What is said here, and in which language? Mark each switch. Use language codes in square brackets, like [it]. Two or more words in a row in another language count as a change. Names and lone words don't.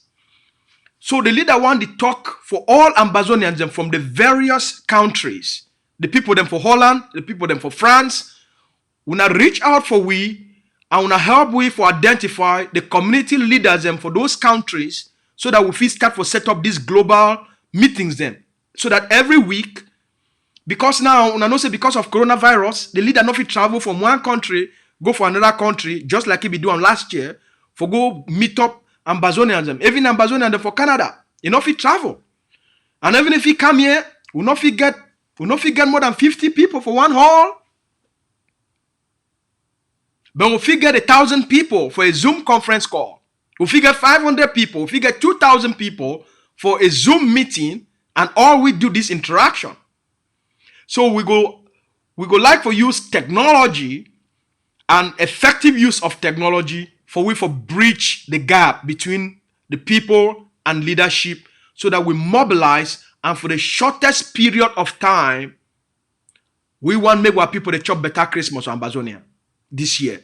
[pcm] So the leader want to talk for all Ambazonians and from the various countries. The people them for Holland, the people them for France. Una reach out for we, and una help we for identify the community leaders them for those countries, so that we fit start for set up these global meetings them. So that every week, because now una know say because of coronavirus, the leader no fit travel from one country go for another country, just like he be doing last year, for go meet up Ambazonians them. Even Ambazonians them for Canada, he no fit travel. And even if he come here, we no fit get more than 50 people for one hall. But we fit get 1,000 people for a Zoom conference call. We fit get 500 people, we fit get 2,000 people for a Zoom meeting, and all we do this interaction. So we go like for use technology and effective use of technology for bridge the gap between the people and leadership, so that we mobilize, and for the shortest period of time, we want to make our people they chop better Christmas or Ambazonia this year.